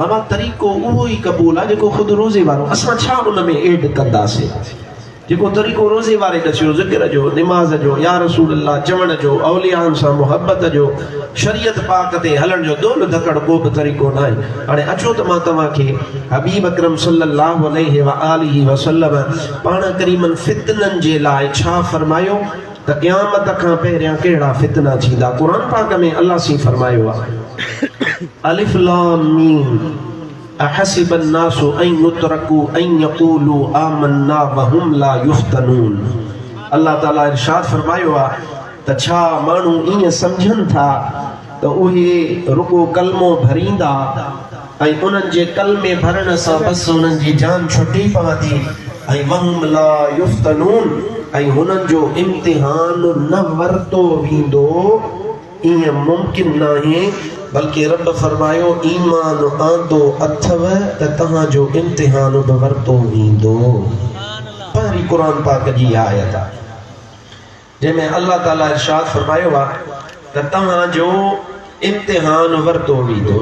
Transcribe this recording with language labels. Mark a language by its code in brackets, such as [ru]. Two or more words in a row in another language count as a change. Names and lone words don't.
[sd] बाबा तरीक़ो उहो ई क़बूल आहे जेको ख़ुदि रोज़े वारो, असां छा उन में एड कंदासीं? जेको तरीक़ो रोज़े वारे दसियो, ज़िक्र जो, निमाज़ जो, [ar] يا رسول الله [sd] चवण जो, औलियाउनि सां मुहबत जो, शरीयत पाक ते हलण जो, दोल धकड़ को बि तरीक़ो न आहे। हाणे अचो त मां तव्हांखे हबीब अकरम [ar] صلى الله عليه وآله وسلم [sd] पाण करीमन फितननि जे लाइ छा फरमायो त क़यामत खां पहिरियां कहिड़ा फितना थींदा। क़ुरान पाक में अल्लाह सी फरमायो आहे, [ar] الم أحسب الناس أن يتركوا أن يقولوا آمنا وهم لا يفتنون. [sd] अल्लाह ताला इरशाद फरमायो आहे त छा माण्हू ईअं सम्झनि था त उहे रुगो कलमो भरींदा ऐं उन्हनि जे कलमे भरण सां बसि उन्हनि जी जान छुटी पवंदी ऐं [ar] وهم لا يفتنون, [sd] ऐं हुननि जो इम्तिहान न वरितो वेंदो। ईअं मुमकिन नाहे बल्कि रब फरमायो ईमान आंदो अथव त तहां जो इम्तिहान बवरतो वींदो। पहिरीं कुरान पाक जी आयत आहे जंहिंमें अल्लाह ताला इरशाद फरमायो आहे त तहां जो इम्तिहान वरतो वींदो।